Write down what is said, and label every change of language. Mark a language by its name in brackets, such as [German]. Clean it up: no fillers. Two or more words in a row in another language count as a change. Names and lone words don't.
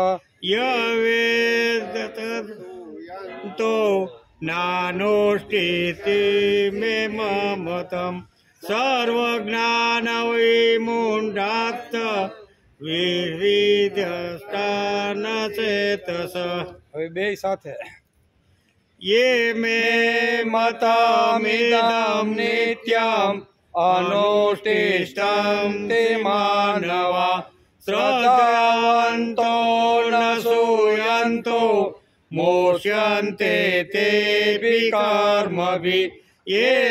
[Sanskrit] यवेदतो नानुष्ठिति मे मतम् सर्वज्ञानविमूढात् विधिदष्टान चेतस [Gujarati] હવે બે સાથે [Sanskrit] ये मे मतमिदं नित्यम् अनुष्ठिष्ठन्ति मानवा श्रद्धावन्तो न सूयन्तो मोक्ष्यन्ते तेऽपि कर्मभिः ये